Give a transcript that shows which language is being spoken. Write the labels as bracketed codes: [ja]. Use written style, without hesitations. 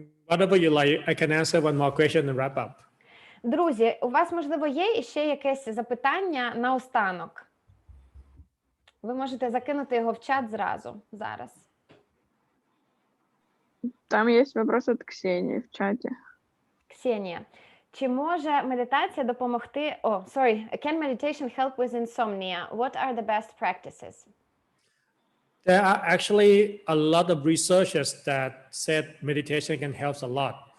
[en] Whatever you like, I can answer one more question and wrap up. [uk] Друзі, у вас, можливо, є іще якесь запитання наостанок? Ви можете закинути його в чат зразу, зараз. [ru] Там есть вопрос от Ксении в чате. [uk] Ксенія, чи може медитація допомогти... [en] Can meditation help with insomnia? What are the best practices? There are actually a lot of researchers that said meditation can help a lot.